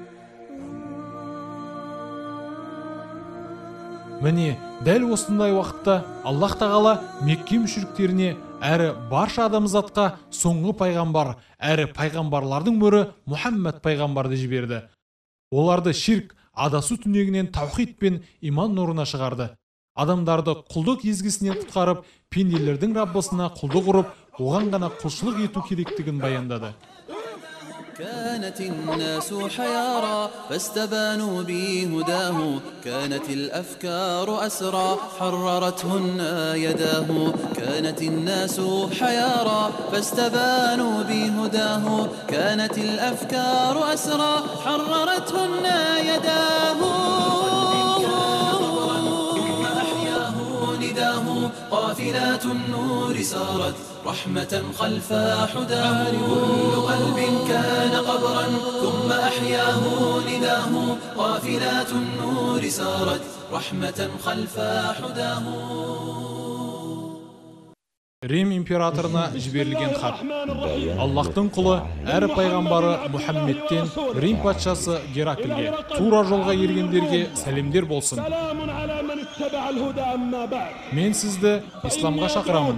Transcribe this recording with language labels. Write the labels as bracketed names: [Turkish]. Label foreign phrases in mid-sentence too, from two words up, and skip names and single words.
[Kazakh] Міне, дәл осындай уақытта Аллах тағала Мекке мүшриктеріне әрі барша адамзатқа соңғы пайғамбар, әрі пайғамбарлардың мөрі Мұхаммад пайғамбарды жіберді. Оларды ширк, адасу түнегінен таухид пен иман нұрына шығарды. Адамдарды құлдық езгісінен құтқарып, пенделердің Раббысына құлдық ұрып, оған ғана құлшылық ету керектігін баяндады. [Arabic] كانت الناس حيارى فاستبانوا بهداه كانت الأفكار أسرى حررتهن يداه كانت الناس حيارى فاستبانوا بهداه كانت الأفكار أسرى حررتهن يداه ثم أحياه نداه قافلات النور سارت رحمة خلف حداه كل قلب كان قبرا ثم أحياه نداه قافلات النور سارت رحمة خلف حداه. [Kazakh] Рим императорына жіберілген хат. Аллахтың құлы әрі пайғамбары Мұхаммедтен Рим патшасы Гераклге, тура жолға ергендерге сәлемдер болсын. Мен сізді исламға шақырамын.